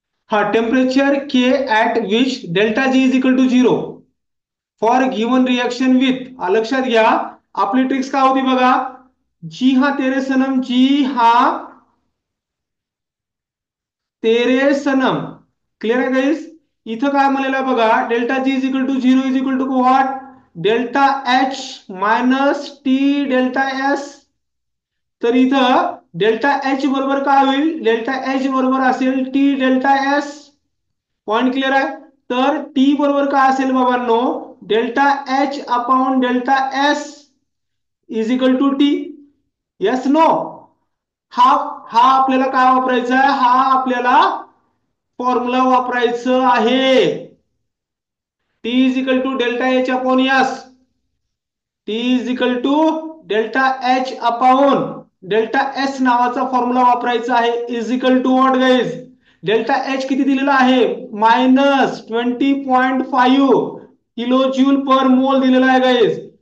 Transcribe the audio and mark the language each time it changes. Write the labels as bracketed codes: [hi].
[en] हा टेम्परेचर के at which delta G is equal to 0 for given reaction with. [mr] लक्षात घ्या. आपली tricks काय होती बघा. [hi] जी हा तेरे सनम, जी हा तेरे सनम. [mr] क्लिअर आहे गाईज. इथं काय म्हणलेलं आहे बघा. [en] Delta G is equal to 0 is equal to what. Delta H minus T delta S. [mr] तर इथं डेल्टा एच बरोबर काय होईल. डेल्टा एच बरोबर असेल T delta S. Point clear आहे. तर टी बरोबर काय असेल बाबांनो. [en] Delta H upon delta S is equal to T. Yes no. [mr] हा हा आपल्याला काय वापरायचा आहे. हा आपल्याला फॉर्म्युला वापरायचं आहे. [en] T is equal to delta H upon S. [mr] T is equal to delta H upon delta S नावाचा फॉर्म्युला वापरायचा आहे. [en] Is equal to what guys. Delta H [mr] किती दिलेला आहे. -20.5 किलो ज्यूल पर मोल दिलेला आहे गाईज.